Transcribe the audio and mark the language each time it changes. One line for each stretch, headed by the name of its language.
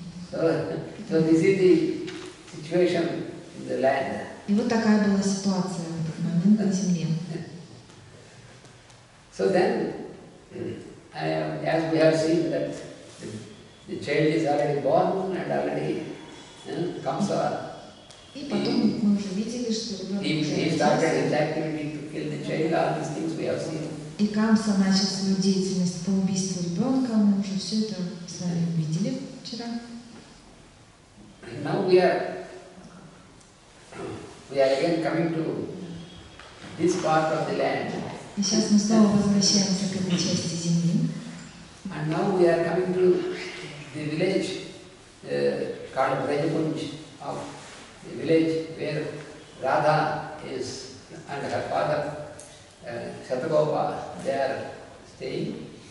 English: So this is the situation in the land.
Russian: И вот такая была ситуация в этот момент на земле.
English: So then, as we have seen that the child is already born and already comes out.
Russian: И потом мы уже видели, что ребенок
English: He started his activity to kill the child, all these things we have seen.
Russian: И Камса начал свою деятельность по убийству ребенка, мы уже все это с вами увидели вчера.
English: Now we are again coming to this part of the land.
Russian: И сейчас мы снова возвращаемся к этой части земли.
English: And now we are coming to the village called Brajakunj, of the village where Radha is and her father Shatagopa, they are staying.